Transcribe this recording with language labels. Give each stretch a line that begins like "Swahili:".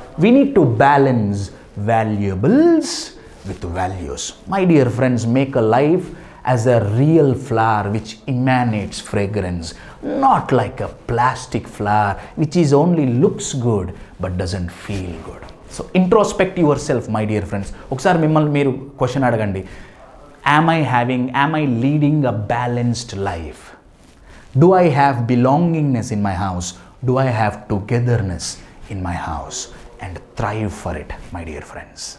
English: We need to balance valuables with values. My dear friends, make a life as a real flower which emanates fragrance, not like a plastic flower which is only looks good but doesn't feel good. So introspect yourself, my dear friends.
Telugu: ఒకసారి మిమ్మల్ని మీరు question అడగండి.
English: Am I leading a balanced life? Do I have belongingness in my house? Do I have togetherness in my house? And thrive for it, my dear friends.